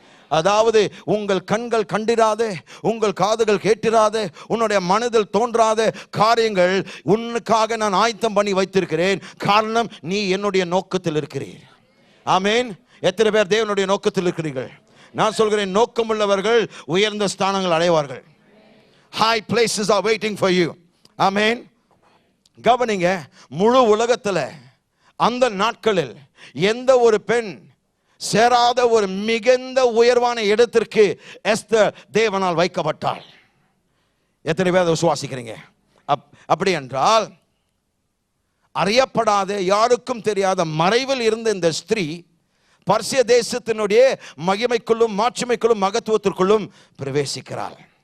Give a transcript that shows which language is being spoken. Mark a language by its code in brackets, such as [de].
[ta] அதாவது உங்கள் கண்கள் கண்டிராத, உங்கள் காதுகள் கேட்டிராத, உன்னுடைய மனதில் தோன்றாத காரியங்கள் உன்னுக்காக நான் ஆயத்தம் பண்ணி வைத்திருக்கிறேன். காரணம், நீ என்னுடைய நோக்கத்தில் இருக்கிறீர். ஆமென். எத்தனை பேர் தேவனுடைய நோக்கத்தில் இருக்கிறீர்கள்? நான் சொல்கிறேன், நோக்கம் உள்ளவர்கள் உயர்ந்த ஸ்தானங்கள் அடைவார்கள். [en] High places are waiting for you. [ta] ஆமென். கவனிங்க, முழு உலகத்தில் அந்த நாட்களில் எந்த ஒரு பெண் சேராத ஒரு மிகுந்த உயர்வான இடத்திற்கு எஸ்தர் தேவனால் வைக்கப்பட்டாள். எத்தனை பேர் விசுவாசிக்கிறீங்க? அப்படி என்றால், அறியப்படாத, யாருக்கும் தெரியாத மறைவில் இருந்த இந்த ஸ்திரீ பர்சிய தேசத்தினுடைய மகிமைக்குள்ளும் மாட்சிமைக்குள்ளும் மகத்துவத்திற்குள்ளும் பிரவேசிக்கிறாள்.